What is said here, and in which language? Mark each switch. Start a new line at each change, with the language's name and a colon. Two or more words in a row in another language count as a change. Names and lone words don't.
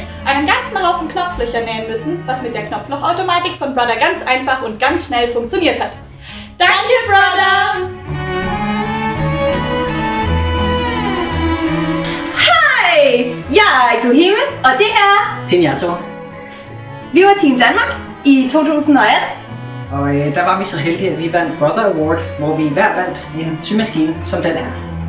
German: einen ganzen Haufen Knopflöcher nähen müssen, was mit der Knopflochautomatik von Brother ganz einfach und ganz schnell funktioniert hat. Danke, Brother!
Danish: Hej! Jeg er Kuhime, og det er Tinyaso. Vi var Team Danmark i 2018. Og der var vi så heldige, at vi vandt Brother Award, hvor vi hver vandt en symaskine som den her.